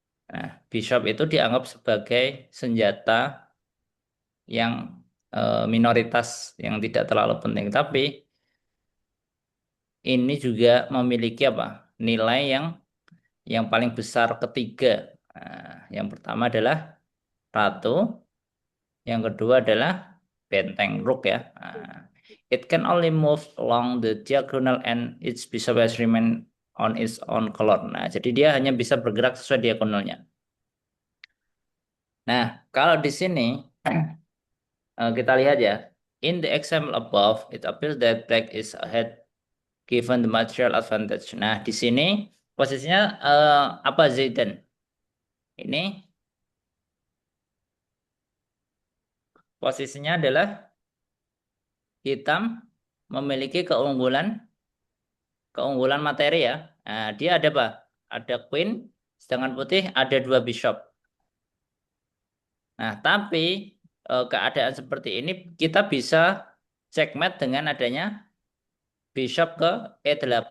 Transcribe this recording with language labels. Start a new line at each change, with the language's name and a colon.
Indonesian: Nah, bishop itu dianggap sebagai senjata yang minoritas yang tidak terlalu penting. Tapi ini juga memiliki apa? Nilai yang paling besar ketiga. Nah, yang pertama adalah ratu, yang kedua adalah benteng rook ya.
English: Nah, it can only move along the diagonal and its bishop has remain on its own color.
Indonesian: Nah, jadi dia hanya bisa bergerak sesuai diagonalnya. Nah, kalau di sini kita lihat ya.
English: In the example above, it appears that black is ahead given the material advantage.
Indonesian: Nah, di sini posisinya apa Zaidan? Ini posisinya adalah hitam memiliki keunggulan keunggulan materi ya. Nah, dia ada apa? Ada queen, sedangkan putih ada dua bishop. Nah, tapi keadaan seperti ini kita bisa checkmate dengan adanya bishop ke E8.